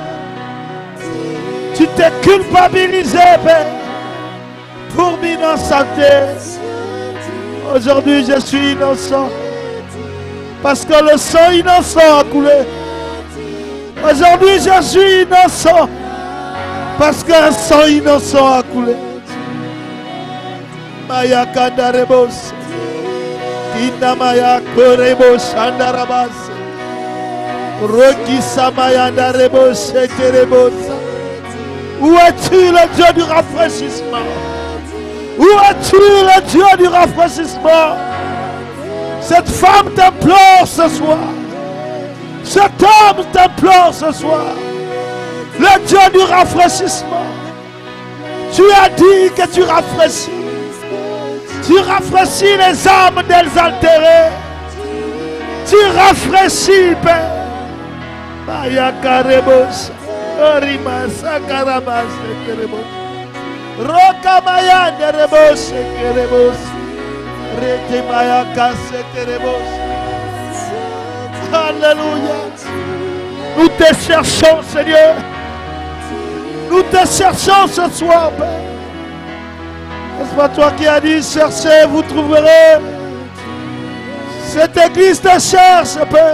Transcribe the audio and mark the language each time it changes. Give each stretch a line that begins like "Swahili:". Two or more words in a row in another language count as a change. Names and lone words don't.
French: Tu t'es culpabilisé, Père, pour m'innocenter. Aujourd'hui, je suis innocent. Parce que le sang innocent a coulé. Aujourd'hui, je suis innocent. Parce qu'un sang innocent a coulé. Maya Kandarebos. Inamaya Korebos Andarabas. Roki Samaya Andarebos Ekerebos. Où es-tu, le Dieu du rafraîchissement? Où es-tu, le Dieu du rafraîchissement? Cette femme t'implore ce soir. Cet homme t'implore ce soir. Le Dieu du rafraîchissement. Tu as dit que tu rafraîchis. Tu rafraîchis les âmes désaltérées. Tu rafraîchis, Père. Maya Karebos. Orima Sakarabas Kerebos. Rokamaya Nerebos Kerebos. Retemaya Kase Kerebos. Alléluia. Nous te cherchons, Seigneur. Nous te cherchons ce soir, Père. N'est-ce pas toi qui as dit, cherchez, vous trouverez. Cette église te cherche, Père.